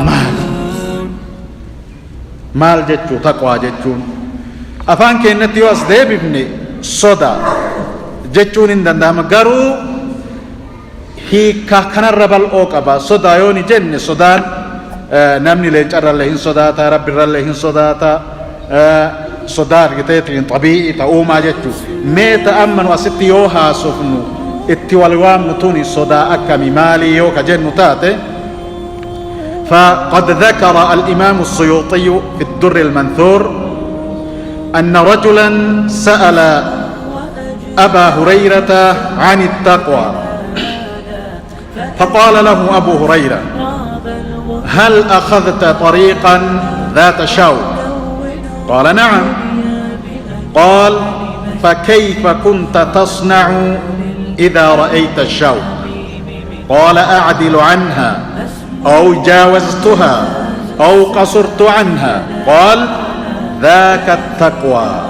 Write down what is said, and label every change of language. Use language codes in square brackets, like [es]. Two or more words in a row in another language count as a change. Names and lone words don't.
[om] maal jechuu taqwaa jechuun afaan keenyatti yoo as deebifne soda jechuun hin danda'ama garuu hiika kanarra bal'oo qaba sodaa yoo ni jenne sodaan namni leencarrallee hin sodaata rabbirrallee hin sodaata sodaa argiteetiin xabii'i ta'uumaa jechuu mee ta'ammanu asitti yoo haasofnu itti wal waamnu tuni sodaa akkami maalii yoo ka jennu taate [ar] فقد ذكر الإمام السيوطي في الدر المنثور أن رجلا سأل أبا هريرة عن التقوى فقال له أبو هريرة هل أخذت طريقا ذات شوك قال نعم قال فكيف كنت تصنع إذا رأيت الشوك قال أعدل عنها أو جاوزتها أو قصرت عنها قال ذاك التقوى